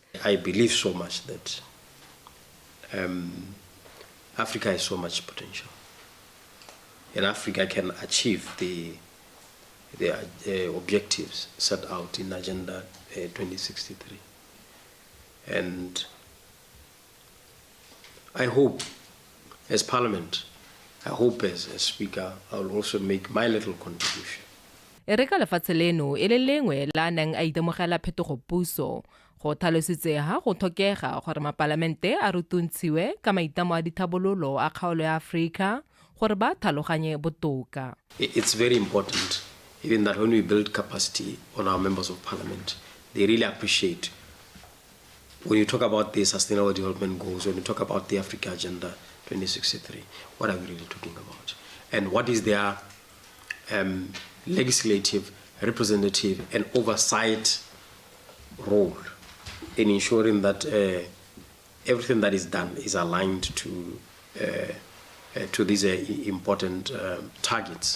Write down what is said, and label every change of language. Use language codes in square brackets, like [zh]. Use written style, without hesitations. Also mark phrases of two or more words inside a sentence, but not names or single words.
[en] I believe so much that Africa has so much potential, and Africa can achieve the objectives set out in Agenda 2063. And I hope, as Parliament, I hope as Speaker, I will also make my little contribution. [tn] E re ka lefatshe leno e le lengwe la neng a itemogela phetogo puso go tlhalositse ha go tlhokega gore mapalamente a rutuntshiwe ka maitamo a dithabololo a kgaolo ya Afrika gore ba tlhaloganye botoka. [en] It's very important, even that when we build capacity on our members of Parliament, they really appreciate when you talk about the Sustainable Development Goals, when you talk about the Africa Agenda 2063, what are we really talking about? And what is their legislative, representative, and oversight role in ensuring that everything that is done is aligned to these important targets.